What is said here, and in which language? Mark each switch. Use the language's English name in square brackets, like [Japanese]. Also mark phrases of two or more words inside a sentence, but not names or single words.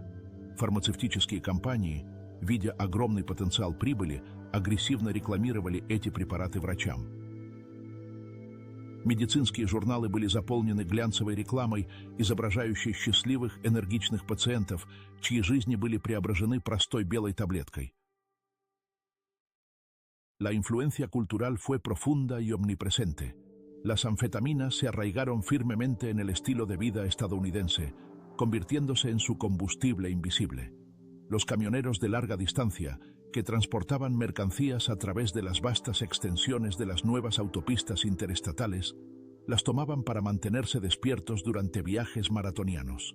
[Russian] Фармацевтические компании, видя огромный потенциал прибыли, агрессивно рекламировали эти препараты врачам. Медицинские журналы были заполнены глянцевой рекламой, изображающей счастливых, энергичных пациентов, чьи жизни были преображены простой белой таблеткой. [Spanish] La influencia cultural fue profunda y omnipresente. Las anfetaminas se arraigaron firmemente en el estilo de vida estadounidense, convirtiéndose en su combustible invisible. Los camioneros de larga distancia, que transportaban mercancías a través de las vastas extensiones de las nuevas autopistas interestatales, las tomaban para mantenerse despiertos durante viajes maratonianos.